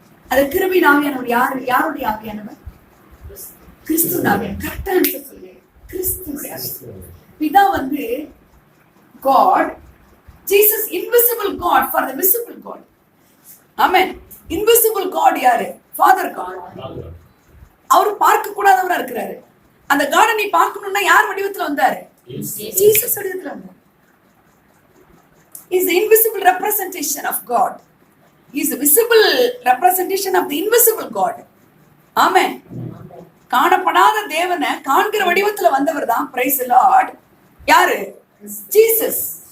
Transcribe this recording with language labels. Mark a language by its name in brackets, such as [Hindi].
[Tamil] அந்த கிருபையின் ஆவியானவர் யாரு? யாருடைய ஆவியானவர்? கிறிஸ்துவின் ஆவியானவர். கரெக்டா ஆன்சர் சொல்லுங்க, கிறிஸ்துவின் ஆவியானவர். பிதா வந்து [English] God, Jesus invisible God for the visible God. Amen. Invisible God [Tamil] யாரு? [English] Father God. [Tamil] அவர் பார்க்க கூடாதவரா இருக்கிறாரு. அந்த காடை நீ பார்க்கணும்னா யார் வடிவத்துல வந்தாரு? ஜீசஸ் வடிவத்துல வந்தாரு. [English] He is the invisible representation of God. He is the visible representation of the invisible God. Amen. [Tamil] காணப்படாத தேவனை காண்கிற வடிவத்துல வந்தவர் தான். [English] Praise the Lord. [Tamil] யாரு? ஜீசஸ்.